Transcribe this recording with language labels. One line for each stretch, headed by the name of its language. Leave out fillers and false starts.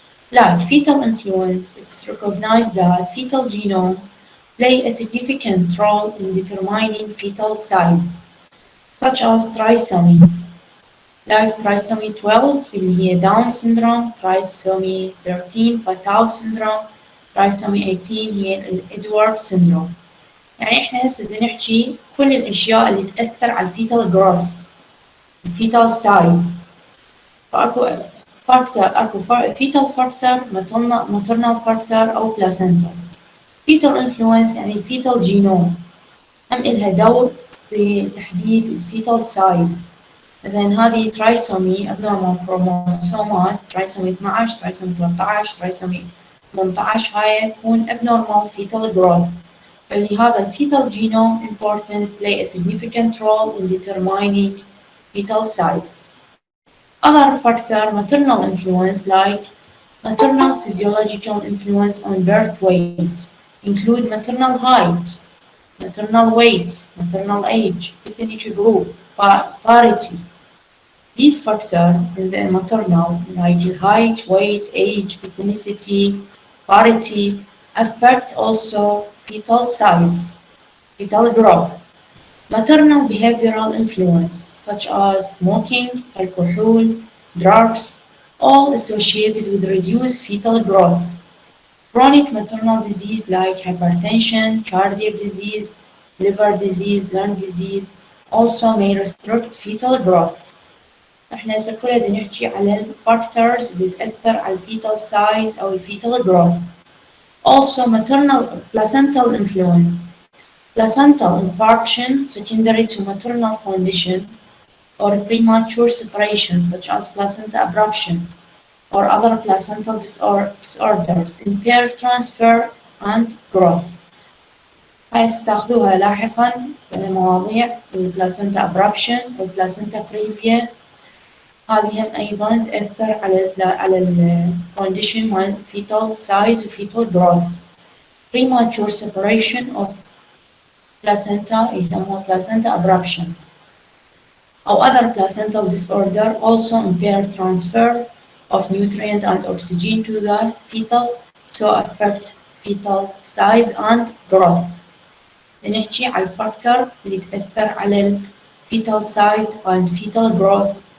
English: Like fetal influence, it's recognized that fetal genome play a significant role in determining fetal size, such as trisomy. Like trisomy 12
Arabic: اللي هي
English: Down syndrome, trisomy 13 Fetal syndrome, trisomy 18 هي Edwards syndrome.
Arabic: يعني احنا هسه بدنا نحكي كل الاشياء اللي تأثر على الفيتال جروث، الفيتال سايز. فاكو فاكتور، اكو فيتال فاكتور، maternal فاكتور او بلاسنتا. فيتال انفلونس يعني الفيتال جينوم، هم إلها دور في تحديد الفيتال سايز. مثلا هذه ترايسومي abnormal كروموسومات، ترايسومي 12، ترايسومي 13، ترايسومي 18 هاي تكون abnormal fetal growth. فلهذا
English: الفيتال genome important play a significant role in determining fetal size. Other factor maternal influence like maternal physiological influence on birth weight include maternal height, maternal weight, maternal age, ethnic group, parity. These factors in the maternal like height, weight, age, ethnicity, parity affect also fetal size, fetal growth. Maternal behavioral influence such as smoking, alcohol, drugs, all associated with reduced fetal growth. Chronic maternal disease like hypertension, cardiac disease, liver disease, lung disease also may restrict fetal growth.
Arabic: احنا هسه كلنا بدنا نحكي على الفاكتورز اللي تأثر على الفيتال سايز أو الفيتال growth.
English: Also maternal placental influence. Placental infarction secondary to maternal condition or premature separation such as placenta abruption or other placental disorders impair transfer and growth.
Arabic: هاي ستاخذوها لاحقا في مواضيع البلاسنتا abruption والبلاسنتا previa. هذه هم أيضا تأثر على ال condition مال fetal size و fetal growth.
English: Premature separation of placenta يسموها placenta abruption. or other placental disorder also impair transfer of nutrient and oxygen to the fetus, so affect fetal size and growth.
Arabic: نحكي على الفاكتور اللي تأثر على
English: fetal size and fetal growth.